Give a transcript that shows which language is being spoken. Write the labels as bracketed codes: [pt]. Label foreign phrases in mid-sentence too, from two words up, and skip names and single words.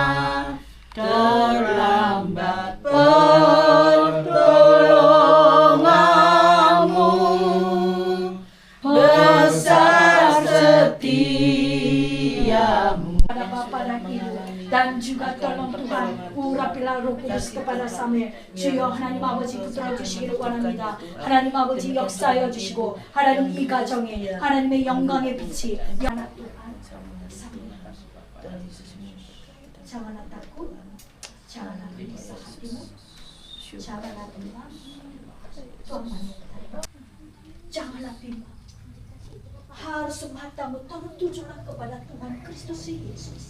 [id] terlambat pertolonganmu, besar setiamu. Pada Bapa dan Ibu dan juga tolong Tuhan urapilah Roh Kudus kepada kami. [ko] 주여 하나님 아버지 붙들어 주시기를 원합니다. 하나님 아버지 역사여 주시고 하나님 이 가정에 하나님의 영광의 빛이 하나 Tuhan. [id] Janganlah takut, janganlah gelisah hatimu, janganlah bimbang, Tuhan menyertai. Janganlah bimbang. Harus matamu tertujulah kepada Tuhan Kristus Yesus.